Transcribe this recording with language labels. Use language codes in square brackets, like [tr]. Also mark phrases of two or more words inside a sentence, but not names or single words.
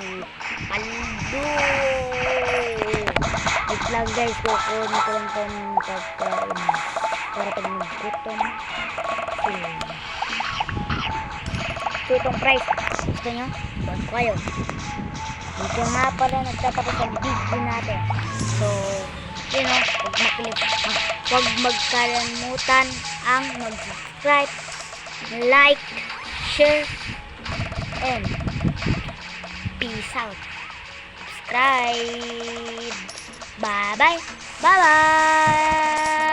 [tl] Wait lang guys, kukunin ko lang itong pagkain para pag naggutom. po itong price. Gusto nyo? Bag ko kayo. Dito nga pala nagtatapos ang video natin. [en] So, you know, [tl] huwag magkalimutan ang mag-subscribe, [en] like, share, and peace out. Subscribe. Bye-bye. Bye-bye.